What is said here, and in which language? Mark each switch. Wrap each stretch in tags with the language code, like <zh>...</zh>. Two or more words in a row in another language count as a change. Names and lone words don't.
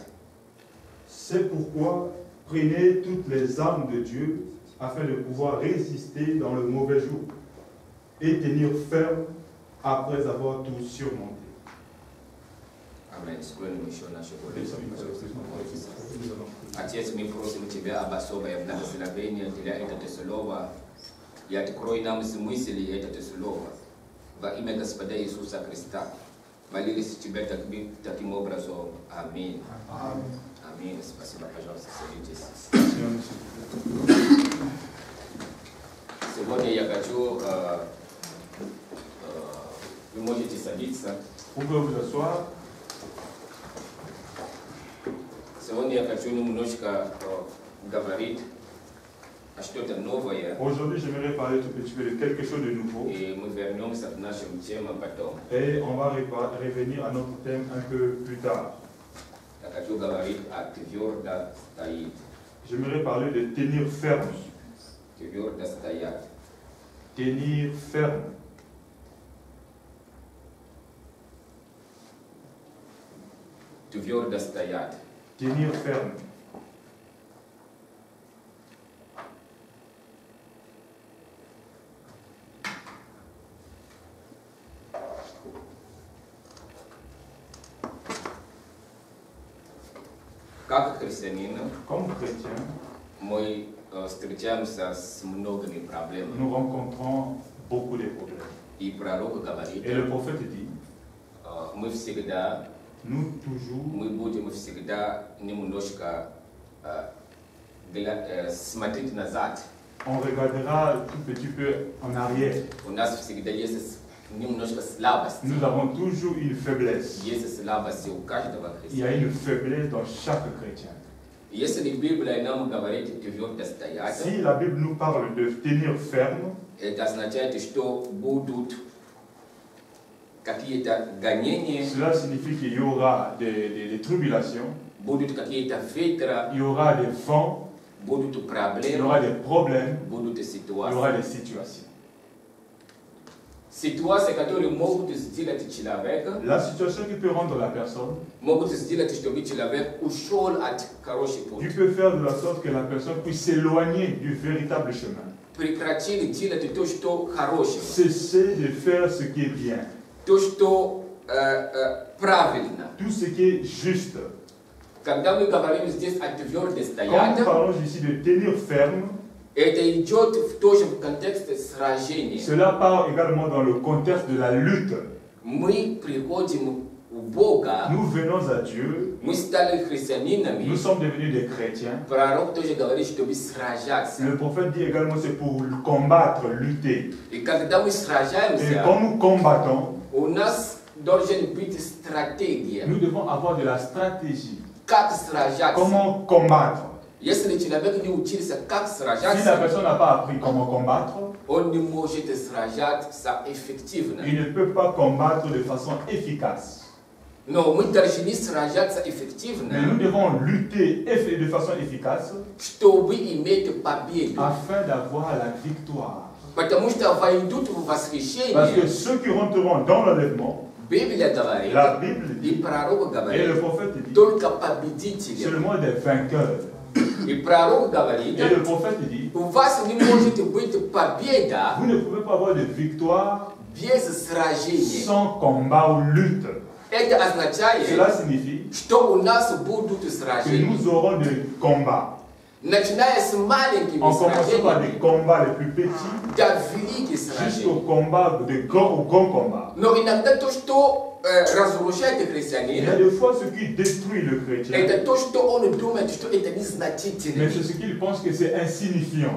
<fr>C'est pourquoi prenez toutes les armes de Dieu afin de pouvoir résister dans le mauvais jour et tenir ferme après avoir tout surmonté. Amen.</fr> <ru>Отец, мы просим Тебя об особое благословение для этого слова. И открой нам смысл этого слова. Во имя Господа Иисуса Христа. Молились Тебя таким образом. Аминь. Аминь. Спасибо, пожалуйста, садитесь. Сегодня я хочу... Вы можете садиться.</ru> <fr>Vous pouvez vous asseoir.</fr> <ru>Сегодня я хочу немножко говорить о что-то новое.</ru> <fr>Aujourd'hui, j'aimerais parler tout petit peu de quelque chose de nouveau.</fr> <ru>И мы вернемся к нашим темам потом.</ru> <fr>Et on va revenir à notre thème un peu plus tard.</fr> <ru>Я хочу говорить о твердо стоит.</ru> <fr>J'aimerais parler de tenir ferme.</fr> <ru>Твердо стоять.</ru> <fr>Tenir ferme.</fr> <ru>Твердо стоять.</ru> <fr>Tenir ferme.</fr> <ru>Как христианин,</ru> <fr>Comme chrétien,</fr> <ru>мы встречаемся с многими проблемами.</ru> <fr>nous rencontrons beaucoup de problèmes.</fr> <ru>И пророк говорит,</ru> <fr>Et le prophète dit,</fr> <ru>мы всегда,</ru> <fr>nous toujours,</fr> <ru>мы будем всегда немножко смотреть назад.</ru> <fr>on regardera tout petit peu en arrière.</fr> <ru>У нас всегда есть немножко слабость.</ru> <fr>Nous avons toujours une faiblesse.</fr> <ru>Есть слабости у каждого</ru> <fr>Il y a</fr> <ru>христианина.</ru> <fr>une faiblesse dans chaque chrétien.</fr> <ru>Если Библия нам говорит твердо стоять,</ru> <fr>Si la Bible nous parle de tenir ferme,</fr> <ru>это означает, что будут какие-то гонения,</ru> <fr>cela signifie qu'il y aura des tribulations,</fr> <ru>будут какие-то ветра,</ru> <fr>il y aura des vents,</fr> <ru>будут</ru> <fr>il y</fr> <ru>проблемы,</ru> <fr>aura des problèmes,</fr> <ru>будут</ru> <fr>il y</fr> <ru>ситуации.</ru> <fr>aura des situations.</fr> <ru>Ситуации, которые могут сделать человека,</ru> <fr>La situation qui peut rendre la personne,</fr> <ru>могут сделать, чтобы человек ушел от хорошего</ru> <fr>qui</fr> <ru>пути.</ru> <fr>peut faire de la sorte que la personne puisse s'éloigner du véritable chemin.</fr> <ru>Прекратили делать то, что хорошего,</ru> <fr>Cesser de faire ce qui est bien,</fr> <ru>то, что правильно.</ru> <fr>tout ce qui est juste.</fr> <ru>Когда мы говорим здесь о твердо</ru> <fr>Quand</fr> <ru>стоять,</ru> <fr>nous parlons ici de tenir ferme,</fr> <ru>это идет тоже в контексте сражения.</ru> <fr>cela part également dans le contexte de la lutte.</fr> <ru>Мы приходим у Бога,</ru> <fr>Nous venons à Dieu,</fr> <ru>мы стали</ru> <fr>nous</fr> <ru>христианинами.</ru> <fr>sommes devenus des chrétiens.</fr> <ru>Пророк тоже говорит, чтобы сражаться.</ru> <fr>Le prophète dit également c'est pour combattre, lutter.</fr> <ru>И когда мы</ru> <fr>Et</fr> <ru>сражаемся,</ru> <fr>quand nous combattons,</fr> <ru>у нас должен быть стратегия.</ru> <fr>nous devons avoir de la stratégie.</fr> <ru>Как сражаться?</ru> <fr>Comment combattre?</fr> <ru>Если человек не учился, как</ru> <fr>Si la</fr> <ru>сражаться,</ru> <fr>personne n'a pas appris comment combattre,</fr> <ru>он не может сражаться эффективно.</ru> <fr>il ne peut pas combattre de façon efficace.</fr> <ru>Но мы должны сражаться</ru> <fr>Mais nous</fr> <ru>эффективно,</ru> <fr>devons lutter de façon efficace</fr> <ru>чтобы иметь победу.</ru> <fr>afin d'avoir la victoire.</fr> <ru>Потому что войдут в</ru> <fr>Parce que</fr> <ru>восхищение.</ru> <fr>ceux qui rentreront dans l'enlèvement,</fr> <ru>Библия говорит,</ru> <fr>la Bible</fr> <ru>и</ru> <fr>dit,</fr> <ru>пророк</ru> <fr>et</fr> <ru>говорит,</ru> <fr>le prophète dit,</fr> <ru>только победители.</ru> <fr>seulement des vainqueurs.</fr> <ru>И пророк говорит,</ru> <fr>Et le prophète dit,</fr> <ru>у вас не может быть победа</ru> <fr>vous ne pouvez pas avoir de victoire</fr> <ru>без сражения.</ru> <fr>sans combat ou lutte.</fr> <ru>Это означает,</ru> <fr>Cela signifie</fr> <ru>что у нас будут</ru> <fr>que</fr> <ru>сражения.</ru> <fr>nous aurons des combats. En commençant par des combats les plus petits jusqu'au combat au grand combat. Il y a des fois ce qui détruit le chrétien. Mais c'est ce qu'il pense que c'est insignifiant.</fr>